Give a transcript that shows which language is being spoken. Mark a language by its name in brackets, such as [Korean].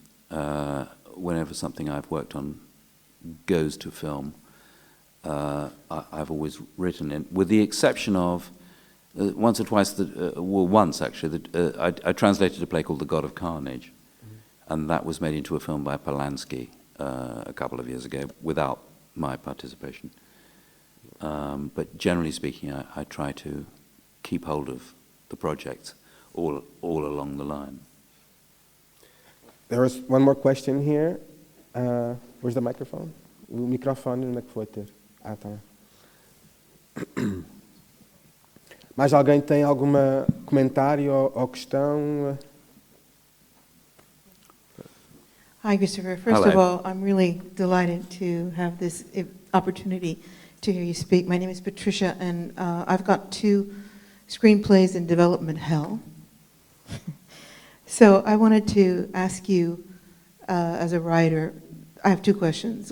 [English] Whenever something I've worked on goes to film, I've always written it, with the exception of once or twice, once actually, I translated a play called The God of Carnage, and that was made into a film by Polanski a couple of years ago without my participation. But generally speaking, I try to keep hold of the projects all along the line. There is one more question here. Where's the microphone? [Portuguese] O microfone, onde é que foi ter? Ah, tá. Mais alguém tem algum comentário ou questão? [English] Hi, Christopher. First Hello. of all, I'm really delighted to have this opportunity to hear you speak. My name is Patricia, and I've got 2 screenplays in development hell. So I wanted to ask you, as a writer, I have 2 questions.